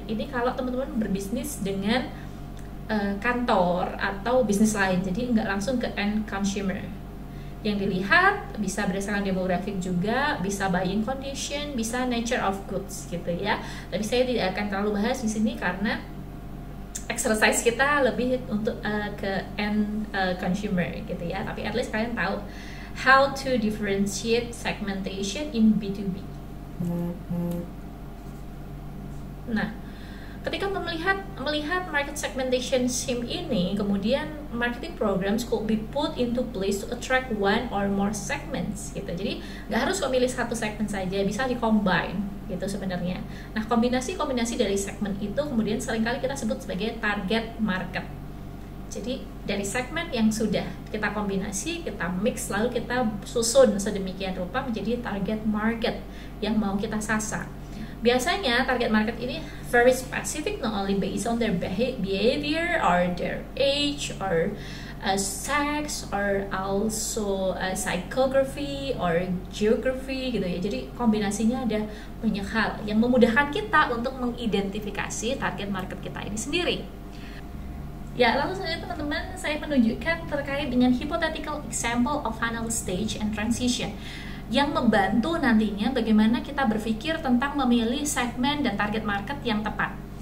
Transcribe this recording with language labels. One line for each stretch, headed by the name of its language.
Indonesian: Ini kalau teman-teman berbisnis dengan kantor atau bisnis lain, jadi nggak langsung ke end consumer. Yang dilihat bisa berdasarkan demografik juga, bisa
English: buying condition,
Indonesian: bisa
English: nature of goods
Indonesian: gitu ya. Tapi saya tidak akan terlalu bahas di sini karena exercise kita lebih untuk ke end consumer gitu ya. Tapi
English: at least
Indonesian: kalian tahu
English: how to differentiate segmentation in B2B.
Indonesian: Nah, ketika melihat market segmentation SIM ini, kemudian
English: marketing programs could be put into place to attract one or more segments gitu.
Indonesian: Jadi nggak harus memilih satu segmen saja, bisa di-combine gitu sebenarnya. Nah, kombinasi dari segmen itu kemudian seringkali kita sebut sebagai target market. Jadi dari segmen yang sudah kita kombinasi, kita mix, lalu kita susun sedemikian rupa menjadi target market yang mau kita sasar. Biasanya target market ini
English: very specific, not only based on their behavior or their age or sex or also psychography or geography gitu ya.
Indonesian: Jadi kombinasinya ada banyak hal yang memudahkan kita untuk mengidentifikasi target market kita ini sendiri. Ya, lalu selanjutnya teman-teman, saya menunjukkan terkait dengan
English: hypothetical example of funnel stage and transition
Indonesian: yang membantu nantinya bagaimana kita berpikir tentang memilih segmen dan target market yang tepat.